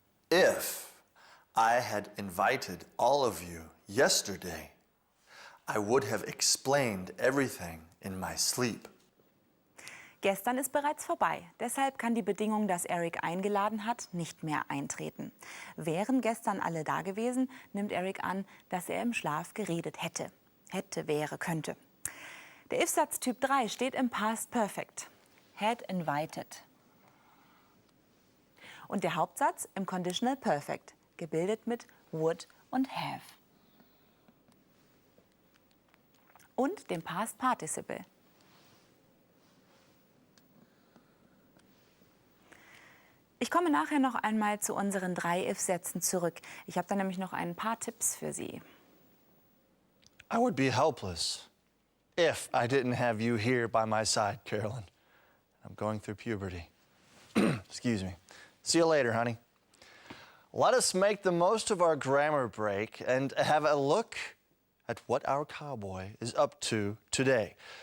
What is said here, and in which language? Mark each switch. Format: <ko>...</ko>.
<en>If I had invited all of you yesterday, I would have explained everything in my sleep.</en> <de>Gestern ist bereits vorbei. Deshalb kann die Bedingung, dass Eric eingeladen hat, nicht mehr eintreten. Wären gestern alle da gewesen, nimmt Eric an, dass er im Schlaf geredet hätte. Hätte, wäre, könnte. Der If-Satz Typ 3 steht im Past Perfect.</de> <en>Had invited.</en> <de>Und der Hauptsatz im Conditional Perfect, gebildet mit would und have. Und dem Past Participle. Ich komme nachher noch einmal zu unseren 3 If-Sätzen zurück. Ich habe da nämlich noch ein paar Tipps für Sie.</de> <en>I would be helpless if I didn't have you here by my side, Carolyn. I'm going through puberty. Excuse me. See you later, honey. Let us make the most of our grammar break and have a look at what our cowboy is up to today.</en>